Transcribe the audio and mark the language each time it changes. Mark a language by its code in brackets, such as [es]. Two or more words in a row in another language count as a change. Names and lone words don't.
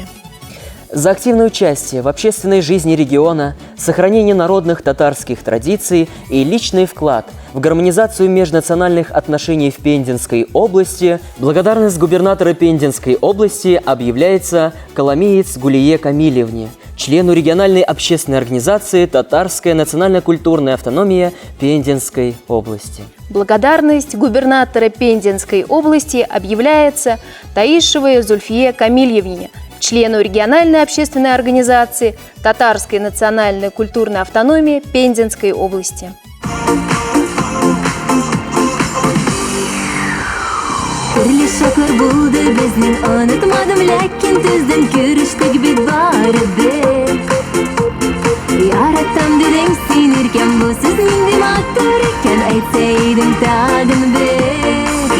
[ru] За активное участие в общественной жизни региона, сохранение народных татарских традиций и личный вклад в гармонизацию межнациональных отношений в Пензенской области благодарность губернатора Пензенской области объявляется Коломеец Гулие Камильевне, члену региональной общественной организации «Татарская национально-культурная автономия Пензенской области». Благодарность губернатора Пензенской области объявляется Таишевой Зульфие Камильевне, члену региональной общественной организации «Татарская национально-культурная автономия Пензенской области». [tt] Төрле шаклар булды безнең, онытмадым, ләкин төздән күрештек бит барыбер. Яратам дидең син иркән, бу сүз нинди матур икән, әйтсә идең тагын бер.